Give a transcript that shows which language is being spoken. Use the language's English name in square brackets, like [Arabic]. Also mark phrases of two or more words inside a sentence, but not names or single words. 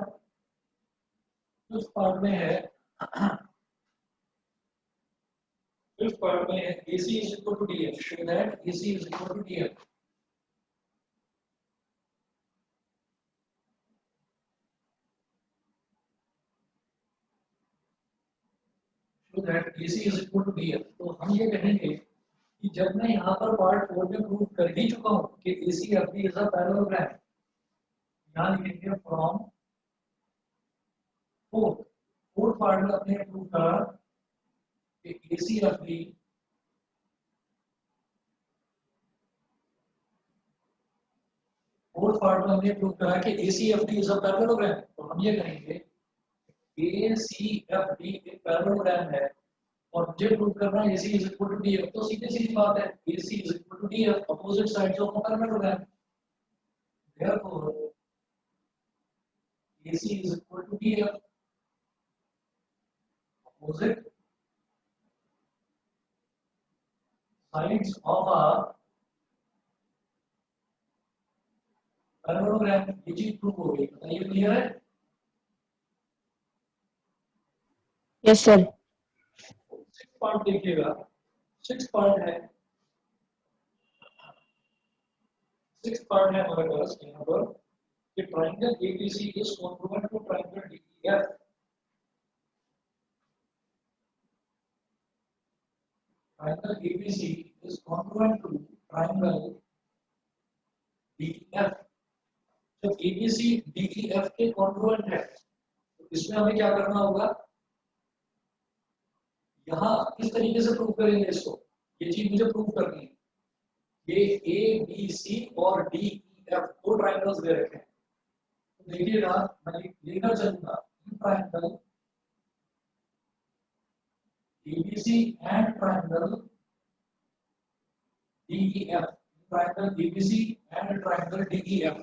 [English] fifth part [Hindi] में है [English] fifth part [Hindi] में है [English] AC is equal to DF। show that AC is equal to DF। show that AC is equal to DF। [Hindi] तो हम ये कहेंगे कि जब मैं यहाँ पर पार्ट 4 में प्रूव कर ही चुका हूँ कि [English] ACFD is a parallelogram, [Hindi] यहाँ लिखेंगे [English] from fourth part [Hindi] में अपने प्रूव करा कि ACFD [English] fourth part [Hindi] में हमने प्रूव करा कि [English] ACFD is a parallelogram। [Hindi] तो हम ये कहेंगे ACFD एक पैरेललोग्राम है और मुझे प्रूव करना है [English] AC is equal to DF, [Hindi] तो सीधी सीधी बात है [English] AC is equal to DF, opposite sides of parallelogram. Therefore AC is equal to DF, opposite sides of a पैरालेलोग्राम। [Hindi] ये चीज प्रूव हो गई, बताइए क्लियर है? [English] Yes, sir. six part [Hindi] देखिएगा, [English] six part [Hindi] है, [English] six part [Hindi] है हमारे पास यहाँ पर कि [English] triangle ABC is congruent to triangle DEF. Triangle ABC is congruent to triangle DEF। [Hindi] जब ABC DEF के congruent है तो इसमें हमें क्या करना होगा, यहाँ किस तरीके से प्रूव करेंगे इसको, ये चीज मुझे प्रूव करनी है। ये ABC और DEF दो ट्राइंगल्स दे रखे हैं, तो देखिएगा मैं लेकर चलूंगा [English] triangle ABC and triangle DEF, triangle ABC and triangle DEF.